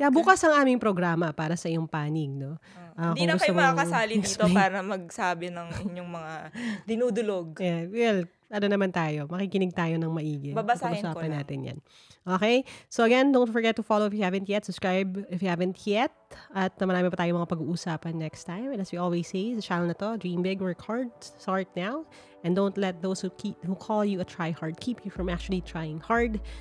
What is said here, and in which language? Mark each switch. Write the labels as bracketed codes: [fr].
[tl] Yeah, bukas ang aming programa para sa iyong panig, no? Hindi na kayo makakasali dito para magsabi ng inyong mga dinudulog. Yeah, well, ano naman tayo, makikinig tayo ng maigi. Babasahin ko lang. Natin yan. Okay? [en] So again, don't forget to follow if you haven't yet. Subscribe if you haven't yet. [tl] At marami pa tayong mga pag-uusapan [en] next time. And as we always say, [tl] sa channel na to, [en] dream big, work hard, start now. And don't let those who call you a try-hard keep you from actually trying hard.